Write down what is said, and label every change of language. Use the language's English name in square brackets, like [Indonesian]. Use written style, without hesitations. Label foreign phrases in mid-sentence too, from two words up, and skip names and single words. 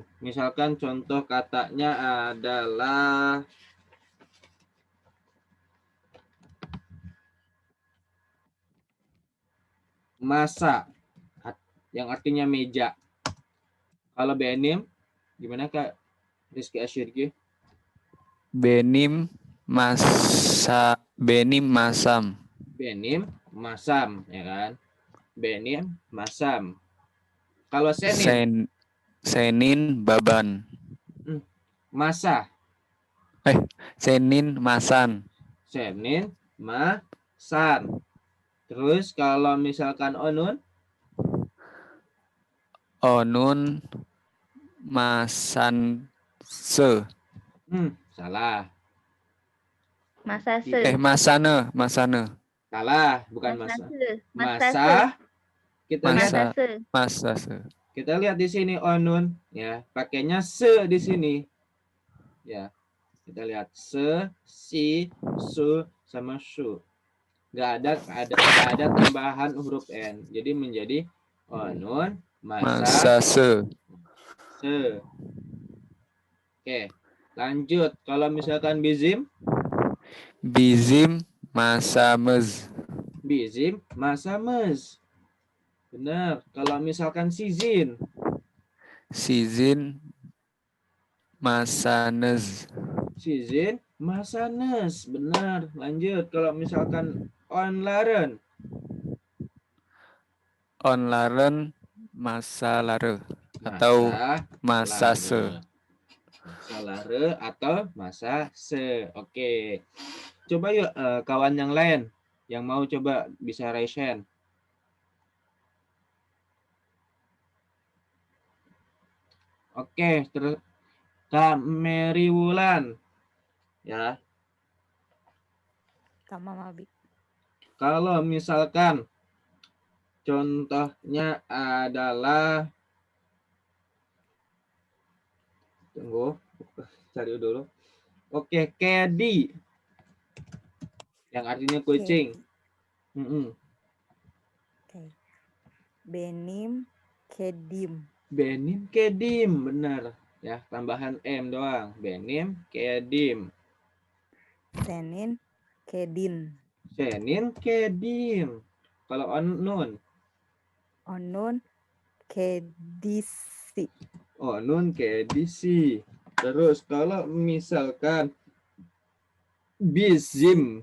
[Indonesian] Misalkan contoh katanya adalah masa, yang artinya meja. Kalau benim, gimana Kak Rizky Asidki? [Turkish] Benim masam. Benim masam, [Indonesian] ya kan? [Turkish] Benim masam. Kalau senin, Senin baban. masa. Senin masan. Senin masan. [Indonesian] Terus kalau misalkan onun? [Turkish] Onun masan se. [Indonesian] Salah. [Turkish] Masase. Masane. [Indonesian] Salah, bukan masa. [Turkish] Masase. Masa. [Indonesian] Kita lihat di sini onun ya, pakainya se di sini. Ya. Kita lihat se, si, su sama su. Nggak ada tambahan huruf n. Jadi menjadi [Turkish] onun masa se. [Indonesian] Oke. Lanjut. Kalau misalkan bizim? [Turkish] Bizim masamez. Bizim masamez. [Indonesian] Benar. Kalau misalkan sizin? [Turkish] Sizin masanez. Sizin masanes. [Indonesian] Benar. Lanjut. Kalau misalkan onlaren? [Turkish] Onlaren masalare. Atau masase. Masalare atau masa se. Oke. [Indonesian] Coba yuk kawan yang lain yang mau coba bisa [English] raise hand. [Indonesian] Oke, terus Kak Mary Wulan. Ya. [Turkish] Tamam abi. [Indonesian] Kalau misalkan contohnya adalah Tunggu, cari dulu. Oke, Kedi. Yang artinya kucing. Oke. [Turkish] Benim kedim. Benim kedim, [Indonesian] benar. Ya, tambahan M doang. [Turkish] Benim kedim. Senin kedin. Senin kedim. Kalau onun. Onun kedisi. Onun kedisi. [Indonesian] Terus kalau misalkan bizim.